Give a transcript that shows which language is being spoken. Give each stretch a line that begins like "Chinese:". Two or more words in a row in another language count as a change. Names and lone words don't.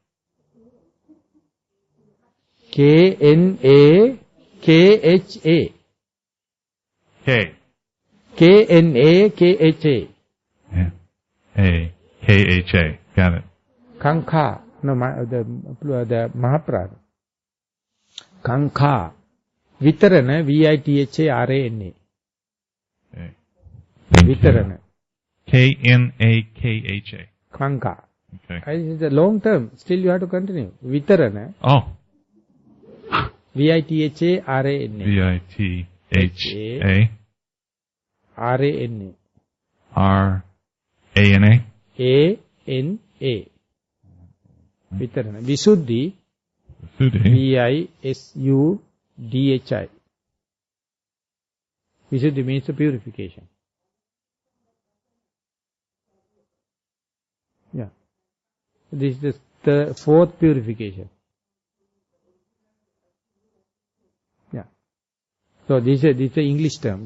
English: K-N-A-K-H-A. K. K-N-A-K-H-A. A-K-H-A. Got it. Kankha. No, the Mahaprabhu. Kankha. Vitarana, V-I-T-H-A-R-A-N-A. Okay. Vitarana. K-N-A-K-H-A. Kanka. Okay. This is the long term. Still you have to continue. Vitarana. Oh. V-I-T-H-A-R-A-N-A. V-I-T-H-A. R-A-N-A. R-A-N-A. A-N-A. Vitarana. Visuddhi. Visuddhi. V-I-S-U-D-H-I. Visuddhi means the purification. Yeah. This is the fourth purification. Yeah. So this is the English term.